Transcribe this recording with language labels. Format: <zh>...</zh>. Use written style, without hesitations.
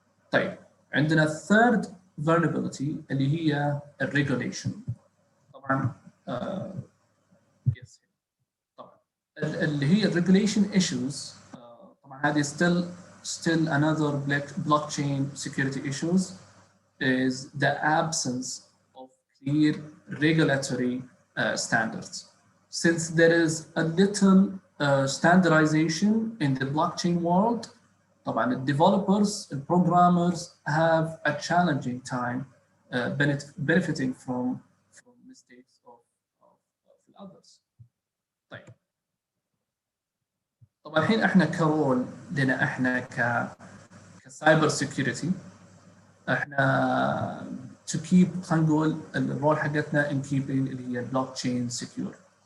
<ar>طيب عندنا</ar> <en>third vulnerability</en> <ar>اللي هي regulation. طبعا</ar> <en>yes.</en> <ar>طبعا اللي هي</ar> <en>regulation issues</en> <ar>طبعا هذه</ar> <en>still another blockchain security issues is the absence of clear regulatory standards. Since there is a little standardization in the blockchain world,</en> <ar>طبعا</ar> <en>the developers and programmers have a challenging time benefiting from mistakes of others.</en> <ar>طيب طبعا الحين احنا كرول لنا احنا كسايبر سيكيورتي احنا</ar> <en>to keep</en> <ar>خلينا نقول الرول حقتنا</ar> <en>in keeping</en> <ar>اللي هي blockchain secure.</ar>